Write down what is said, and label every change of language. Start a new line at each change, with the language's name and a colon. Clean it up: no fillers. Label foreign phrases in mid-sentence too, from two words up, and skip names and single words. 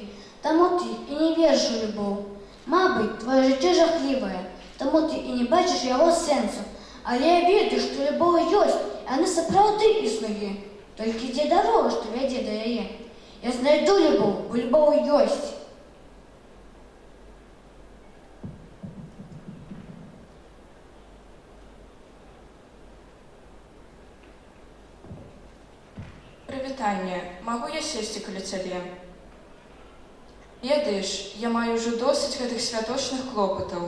Ukrainian: Тому ти і не віриш у любов. Мабуть, твоє життя жахливе, тому ти і не бачиш його сенсу. Але я вірю, що любов є, і вона справді існує. Тільки йде дорога, що веде до її. Я знайду любов, бо любов є.
Belarusian: Прывітанне, магу я сесці каля цябе? Ведаеш, я маю ўжо досыць гэтых святочных клопатаў.